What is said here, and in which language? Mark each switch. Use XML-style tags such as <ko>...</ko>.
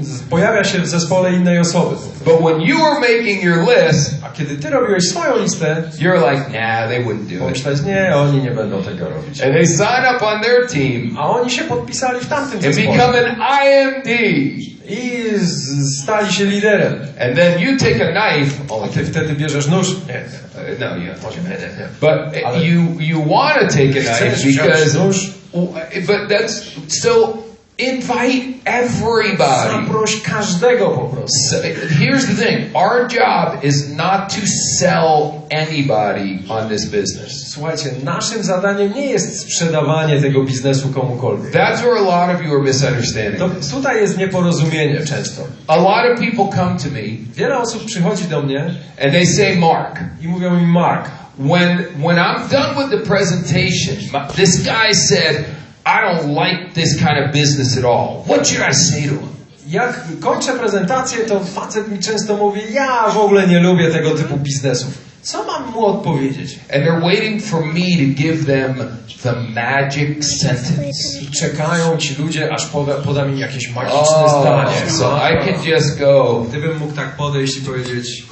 <pl>pojawia się w zespole innej osoby.</pl> <en>But when you were making your list,</en> <pl>A kiedy ty robiłeś swoją listę,</pl> <en>you're like, nah, they wouldn't do it.</en> <pl>pomyślałeś, nie, oni nie będą tego robić.</pl> <en>And they sign up on their team</en> <pl>A oni się podpisali w tamtym</pl> <en>and</en> <pl>zespole.</pl> <en>become an IMD.</en> <pl>I stali się liderem.</pl> <en>And then you take a knife.</en> <pl>A ty wtedy bierzesz nóż. Nie.</pl> <en>No, yeah.</en> <pl>Nie.</pl> <en>But</en> <pl>Ale</pl> <en>you want to take a knife</en> <pl>chcesz wziąć</pl> <en>because,</en> <pl>nóż,</pl> <en>but that's still invite everybody.</en> <pl>zaproś każdego po prostu.</pl> <en>So, here's the thing. Our job is not to sell anybody on this business.</en> <pl>Słuchajcie, naszym zadaniem nie jest sprzedawanie tego biznesu komukolwiek.</pl> <en>That's where a lot of you are misunderstanding.</en> <pl>To tutaj jest nieporozumienie często.</pl> <en>A lot of people come to me</en> <pl>Wiele osób przychodzi do mnie</pl> <en>and they say, Mark,</en> <pl>i mówią mi, Mark,</pl> <en>when I'm done with the presentation, this guy said, I don't like this kind of business at all. What should I say to him?</en> <pl>jak kończę prezentację, to facet mi często mówi, ja w ogóle nie lubię tego typu biznesów. Co mam mu odpowiedzieć?</pl> <en>And they're waiting for me to give them the magic sentence.</en> <pl>I czekają ci ludzie, aż podam im jakieś magiczne zdanie.</pl> <en>So I can just go,</en> <pl>Gdybym mógł tak podejść i powiedzieć,</pl>